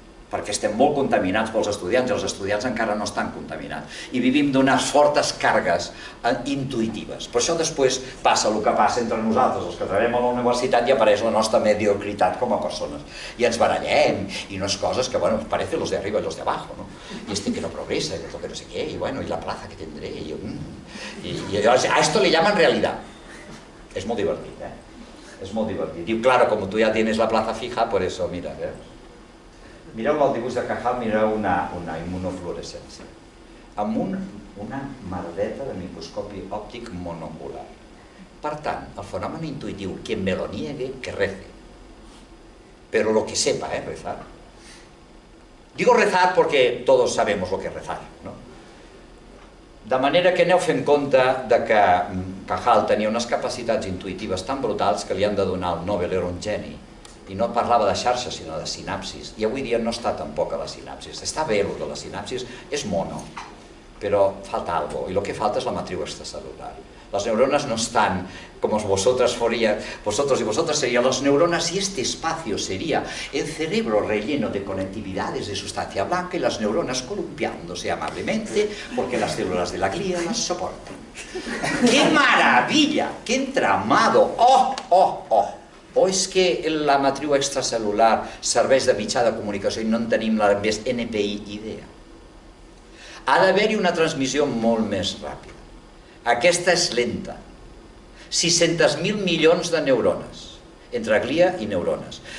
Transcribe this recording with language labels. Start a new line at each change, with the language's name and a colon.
Catalan: perquè estem molt contaminats pels estudiants i els estudiants encara no estan contaminats i vivim d'unes fortes càrregues intuïtives. Per això després passa el que passa entre nosaltres, els que treballem a la universitat, i apareix la nostra mediocritat com a persones i ens barallem i unes coses que, bueno,
Spanish: parece los de arriba y los de abajo,
Catalan: ¿no?
Spanish: Y este que no progresa, y otro que no sé qué, y bueno, y la plaza que tendré, y a esto le llaman realidad. Es muy divertido,
Catalan: es molt divertit. I, claro, com tu ja
Spanish: tienes la plaza fija, por eso, mira,
Catalan: mireu el dibuix de Cajal, mireu una immunofluorescència amb una merdeta de microscopi òptic monocular. Per tant, el fenomen intuitiu,
Spanish: quien me lo niegue, que rece. Pero lo que sepa, rezar. Digo rezar porque todos sabemos lo que es rezar, ¿no?
Catalan: De manera que aneu fent compte que Cajal tenia unes capacitats intuïtives tan brutals que li han de donar el Nobel, era un geni. I no parlava de xarxes, sinó de sinapsis. I avui dia no està tampoc a la sinapsis. Està bé el de la sinapsis, és mono, però falta algo. I el que falta és la matriu extracel·lular.
Spanish: Las neuronas no están como vosotros y vosotras serían las neuronas, y este espacio sería el cerebro relleno de conectividades de sustancia blanca y las neuronas columpiándose amablemente porque las células de la glía las soportan. ¡Qué maravilla! ¡Qué entramado! ¡Oh, oh, oh!
Catalan: O és que la matriu extracel·lular serveix de mitjà de comunicació i no en tenim la més NPI idea. Ha d'haver-hi una transmissió molt més ràpida. Aquesta és lenta. 600.000 milions de neurones, entre glia i neurones.